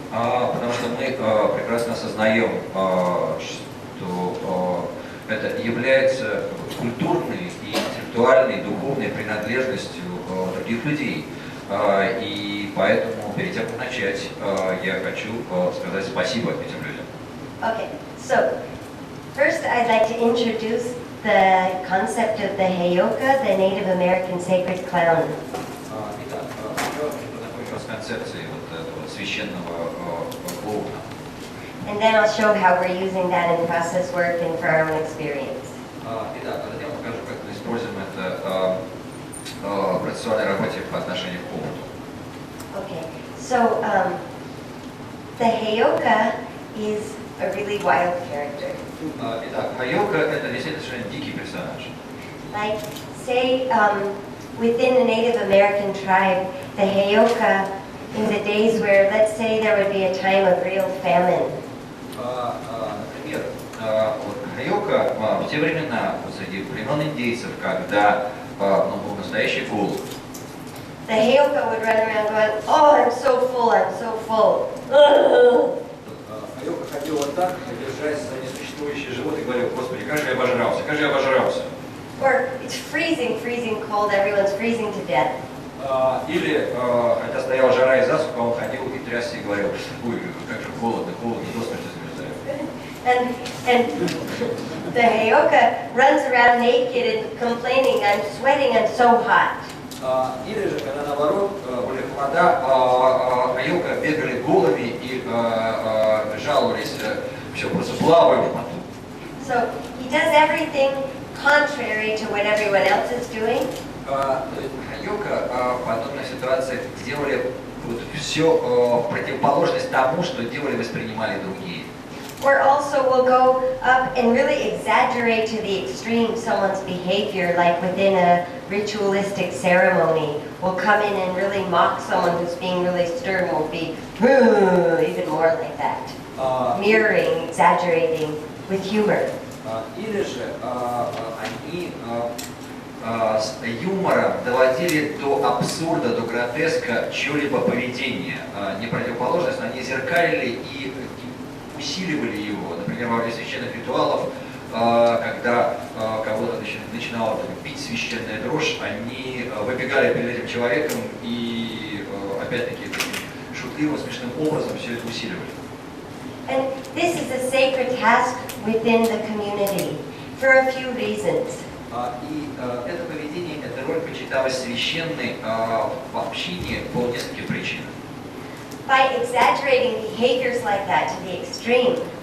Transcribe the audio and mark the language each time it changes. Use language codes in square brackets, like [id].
[ru] Потому что мы прекрасно осознаем, что это является культурной и интеллектуальной, духовной принадлежностью других людей. И поэтому, перед тем, как начать, я хочу сказать спасибо этим людям. [en] Okay, so first I'd like to introduce the concept of the Heyoka, the Native American sacred clown. [ru] Итак, хочу познакомить вас с концепцией вот этого священного клоуна. [en] And then I'll show how we're using that in process work and for our own experience. [ru] Итак, затем покажу, как мы используем это в процессуальной работе по отношению к клоуну. [en] Okay, so the Heyoka is a really wild character. [ru] Итак, Хайока — это действительно совершенно дикий персонаж. [en] Like, say, within the Native American tribe, the Heyoka, in the days where, let's say, there would be a time of real famine. [ru] Например, вот Хайока в те времена среди племен индейцев, когда был настоящий голод. [en] The Heyoka would run around going, oh, I'm so full, I'm so full. [ru] Хайока ходил вот так, держась за несуществующий живот и говорил: Господи, как же я обожрался, как же я обожрался. [en] Or it's freezing, freezing cold, everyone's freezing to death. [ru] Или, хотя стояла жара и засуха, он ходил и трясся и говорил: ой, как же холодно, холодно, до смерти замерзаю. [en] And the Heyoka runs around naked and complaining, I'm sweating, I'm so hot. [ru] Или же, когда наоборот, были холода, Хайока бегали голыми и жаловались, все просто плавали в поту. [en] So he does everything contrary to what everyone else is doing. [ru] Хайока в подобных ситуациях делали вот все в противоположность тому, что делали, воспринимали другие. [en] Or also will go up and really exaggerate to the extreme someone's behavior, like within a ritualistic ceremony. Will come in and really mock someone who's being really stern, will be even more like that. Mirroring, exaggerating with humor. [ru] Или же они с юмором доводили до абсурда, до гротеска чье-либо поведение. Не противоположность, но они зеркалили и усиливали его. Например, во время священных ритуалов, когда кого-то начинала бить священная дрожь, они выбегали перед этим человеком и, опять-таки, таким шутливым, смешным образом все это усиливали. [en] And this is a sacred task within the community for a few reasons. [ru] И это поведение, эта роль почиталась священной в общине по нескольким причинам. [en] By exaggerating behaviors like that to the extreme,